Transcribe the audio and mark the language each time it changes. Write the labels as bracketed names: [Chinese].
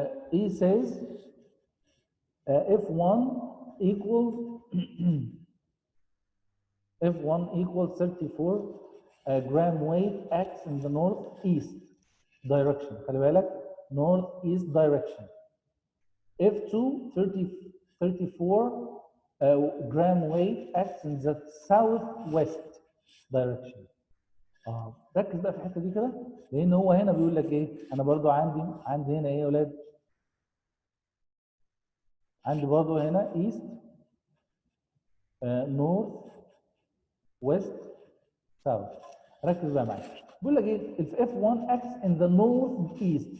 [English] He says F1 equals F1 equals 34 gram weight acts in the northeast direction. [Arabic] خلي بالك [English] northeast direction. F2 34 gram weight acts in the southwest direction. [Arabic] ركز بقى في الحته دي كده، لان هو هنا بيقول لك ايه؟ انا برضو عندي هنا ايه يا اولاد؟ عندي برضو هنا [English] east north west south. [Arabic] ركز بقى معايا. بيقول لك ايه؟ [English] if F1 acts in the northeast.